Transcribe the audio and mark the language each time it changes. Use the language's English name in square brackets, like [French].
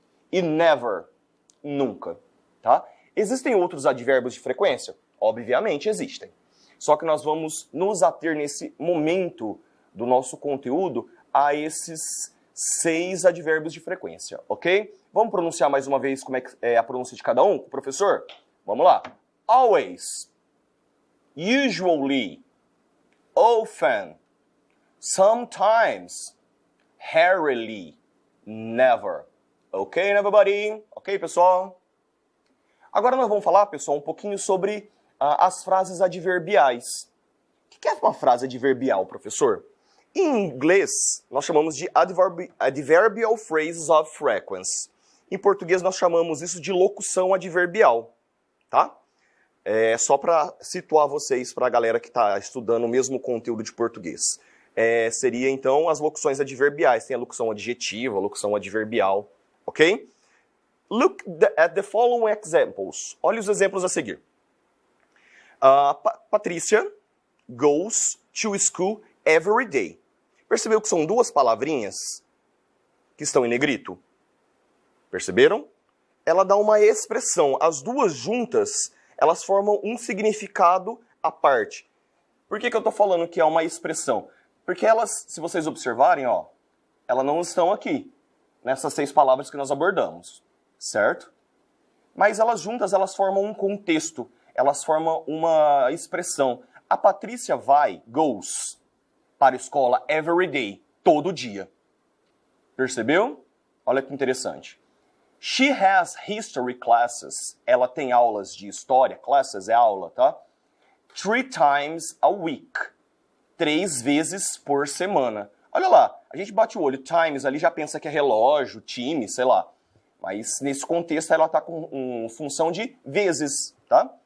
[Portuguese] E never, nunca, tá? Existem outros advérbios de frequência? Obviamente existem. Só que nós vamos nos ater nesse momento do nosso conteúdo a esses 6 advérbios de frequência, ok? Vamos pronunciar mais uma vez como é a pronúncia de cada um, professor? Vamos lá. [English] Always, usually, often, sometimes, rarely, never. Ok, everybody? Ok, [Portuguese] pessoal? Agora nós vamos falar, pessoal, um pouquinho sobre as frases adverbiais. O que é uma frase adverbial, professor? Em inglês, nós chamamos de [English] adverbial phrases of frequency. [Portuguese] Em português, nós chamamos isso de locução adverbial, tá? É só para situar vocês, para a galera que está estudando o mesmo conteúdo de português. Seria, então, as locuções adverbiais. Tem a locução adjetiva, a locução adverbial, ok? [English] Look at the following examples. [Portuguese] Olha os exemplos a seguir. [English] Patrícia goes to school every day. [Portuguese] Percebeu que são 2 palavrinhas que estão em negrito? Perceberam? Ela dá uma expressão. As 2 juntas, elas formam um significado à parte. Por que eu estou falando que é uma expressão? Porque elas, se vocês observarem, ó, elas não estão aqui, nessas 6 palavras que nós abordamos, certo? Mas elas juntas, elas formam um contexto, elas formam uma expressão. A Patrícia vai, [English] goes, [Portuguese] para a escola [English] every day, [Portuguese] todo dia. Percebeu? Olha que interessante. [English] She has history classes. [Portuguese] Ela tem aulas de história. Classes é aula, tá? [English] 3 times a week. [Portuguese] 3 vezes por semana. Olha lá, a gente bate o olho. Times ali já pensa que é relógio, time, sei lá. Mas nesse contexto ela está com função de vezes, tá?